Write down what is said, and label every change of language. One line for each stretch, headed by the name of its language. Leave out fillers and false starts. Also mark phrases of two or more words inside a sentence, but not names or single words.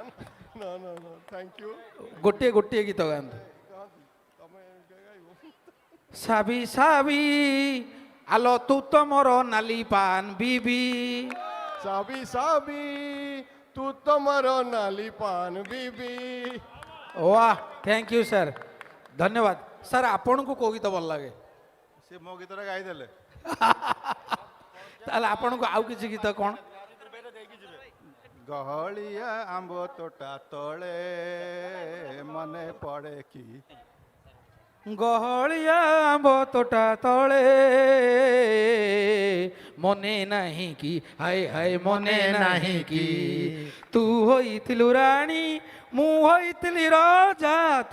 Odia: ଗୋଟିଏ ଗୋଟିଏ ଗୀତ ଗାଆନ୍ତୁ। ସାବି ସାବି ଆଲୋ ତୁ ତ ମୋର ନାଲି ପାନ ବିବି। ସାବି ସାବି ତୁ ତମର ନାଲି ପାନ ବିବି।
Hindi: वाह,
English: thank you sir,
Hindi: धन्यवाद।
Odia: सर ଆପଣଙ୍କୁ କୋଉ ଗୀତ ଭଲ ଲାଗେ? ସେ ମୋ ଗୀତଟା ଗାଇଦେଲେ। ତାହେଲେ ଆପଣଙ୍କୁ ଆଉ କିଛି ଗୀତ କଣ? ଗହଳିଆ ଆମ୍ବ ତୋଟା ତଳେ ମନେ ପଡ଼େ କି ଗହଳିଆ ଆମ୍ବ ତୋଟା ତଳେ ମନେ ନାହିଁ କି, ହାय ହାୟ ମନେ ନାହିଁ କି, ତୁ ହୋଇଥିଲୁ ରାଣୀ ମୁଁ ହୋଇଥିଲି ରାଜା ତୁ।